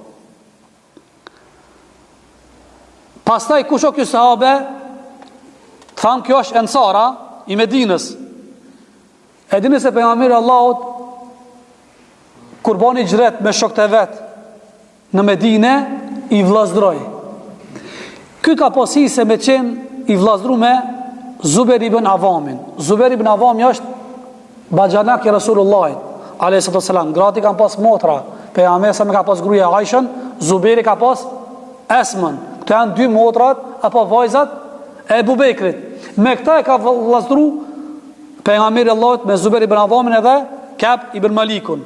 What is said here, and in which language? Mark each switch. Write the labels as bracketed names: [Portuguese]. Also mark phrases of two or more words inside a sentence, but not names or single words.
[Albanian] Pastaj kush o kjo sahabe, thanë kjo është ensara i Medinës. E dini se pejgamberi Allahut kur bani xhret me shokët e vet në Medinë i vllazdroi. Ky ka pasi se me qenë i vllazdru me Zubair ibn Avamin. Zubair ibn Avami është baxhanak i Resulullahit a.s. Grati kanë pas motra, pejgamberi sa me ka pas gruaja Aishën, Zubairi ka pas Esmën. Këto janë 2 motrat apo vajzat e Ebu Bekrit. Me këta e ka vllazdru pejgamberi Allahut me Zubair ibn Avamin edhe Kab ibn Malikun.